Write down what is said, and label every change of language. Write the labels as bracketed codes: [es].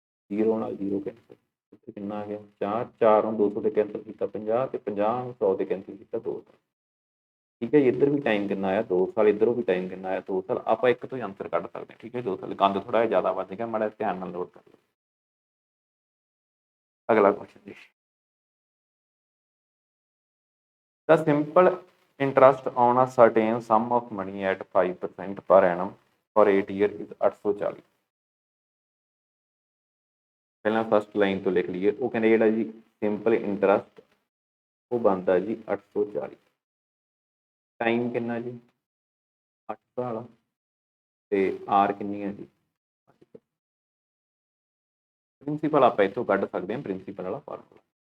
[pa] 0 ਨਾਲ 0 ਕੈਂਸਲ, ਇੱਥੇ ਕਿੰਨਾ ਆ ਗਿਆ 4, 4 ਨੂੰ 200 ਤੇ ਕੈਂਸਲ ਕੀਤਾ 50, ਤੇ 50 ਨੂੰ 100 ਤੇ ਕੈਂਸਲ ਕੀਤਾ 2 ਸਾਲ, ਠੀਕ ਹੈ ਜੀ। ਇੱਧਰ ਵੀ ਟਾਈਮ ਕਿੰਨਾ ਆਇਆ 2 ਸਾਲ, ਇੱਧਰੋਂ ਵੀ ਟਾਈਮ ਕਿੰਨਾ ਆਇਆ 2 ਸਾਲ। ਆਪਾਂ ਇੱਕ ਤੋਂ ਹੀ ਆਨਸਰ ਕੱਢ ਸਕਦੇ ਹਾਂ, ਠੀਕ ਹੈ। 2 ਸਾਲ ਗੰਦ ਥੋੜਾ ਜਿਹਾ ਜ਼ਿਆਦਾ ਵੱਜ ਗਿਆ, ਮਾੜਾ ਧਿਆਨ ਨਾਲ ਨੋਟ ਕਰ ਲਓ। ਅਗਲਾ ਕੁਐਸਚਨ ਜੀ, [en] the simple interest on a certain sum of money at 5% per annum for 8 years is 840। [pa] ਪਹਿਲਾਂ ਫਸਟ ਲਾਈਨ ਤੋਂ ਲਿਖ ਲਈਏ, ਉਹ ਕਹਿੰਦੇ ਜਿਹੜਾ ਜੀ ਸਿੰਪਲ ਇੰਟਰਸਟ ਉਹ ਬਣਦਾ ਜੀ 840, ਟਾਈਮ ਕਿੰਨਾ ਜੀ 8 ਸਾਲ, ਤੇ ਆਰ ਕਿੰਨੀ ਹੈ ਜੀ, ਪ੍ਰਿੰਸੀਪਲ ਆਪਾਂ ਇੱਥੋਂ ਕੱਢ ਸਕਦੇ ਹਾਂ, ਪ੍ਰਿੰਸੀਪਲ ਵਾਲਾ ਫਾਰਮੂਲਾ।